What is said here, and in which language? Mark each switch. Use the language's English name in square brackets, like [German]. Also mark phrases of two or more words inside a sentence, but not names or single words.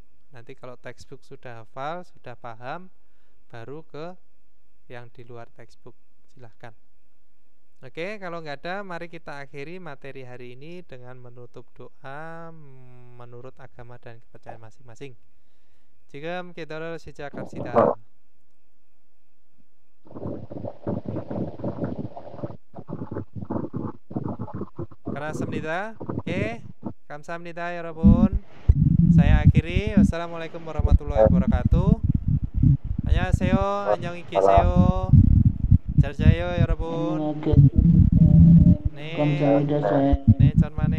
[Indonesian] Nanti kalau textbook sudah hafal, sudah paham, baru ke yang di luar textbook. Silahkan. Oke, kalau nggak ada, mari kita akhiri materi hari ini dengan menutup doa menurut agama dan kepercayaan masing-masing. [Korean] 지금 기도를 시작합시다. 감사합니다. Oke, 감사합니다 여러분. [Indonesian] Saya akhiri. [Arabic] والسلام عليكم ورحمة الله وبركاته. [Korean] 안녕하세요. 안녕히 계세요. 잘 자요 여러분. 네. 네, 잘